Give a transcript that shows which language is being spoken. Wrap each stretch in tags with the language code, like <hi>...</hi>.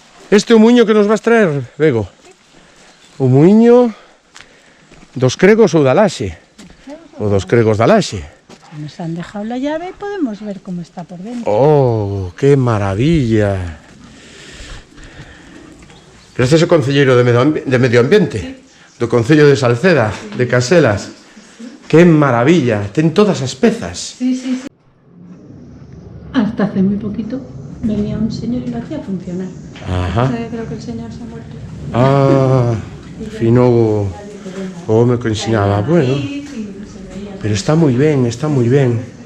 <gl>Este muiño que nos vas traer, Bego? Un muiño dos cregos ou da laxe? O dos cregos da laxe?</gl> <es>Nos han dejado la llave y podemos ver cómo está por dentro. ¡Oh, qué maravilla!</es> <gl>Gracias ao Concelleiro de Medio Ambiente, sí. Do Concello de Salceda, sí. De Caselas.</gl> <es>¡Qué maravilla!</es> <gl>Ten todas as pezas. Sí.</gl> <es>Hasta hace muy poquito venía un señor y lo hacía funcionar. Ajá. Creo que el señor se ha muerto.</es> <gl>Fino o home que ensinaba. Bueno, pero está moi ben, está moi ben.</gl>